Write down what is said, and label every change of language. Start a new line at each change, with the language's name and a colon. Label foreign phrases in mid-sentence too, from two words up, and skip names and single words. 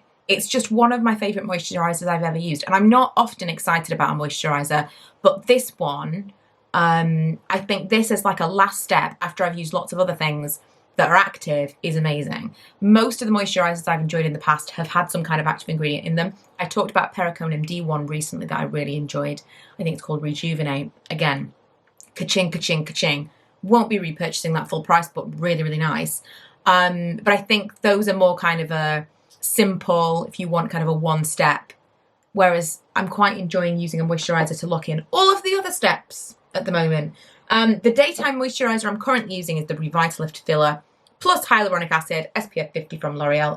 English: It's just one of my favourite moisturisers I've ever used. And I'm not often excited about a moisturiser, but this one, I think this is like a last step after I've used lots of other things that are active, is amazing. Most of the moisturisers I've enjoyed in the past have had some kind of active ingredient in them. I talked about Periconim D1 recently that I really enjoyed. I think it's called Rejuvenate. Again, ka-ching, ka-ching, ka-ching. Won't be repurchasing that full price, but really, really nice. But I think those are more kind of a simple, if you want kind of a one step, whereas I'm quite enjoying using a moisturiser to lock in all of the other steps at the moment. The daytime moisturiser I'm currently using is the Revitalift filler plus hyaluronic acid, SPF 50 from L'Oreal.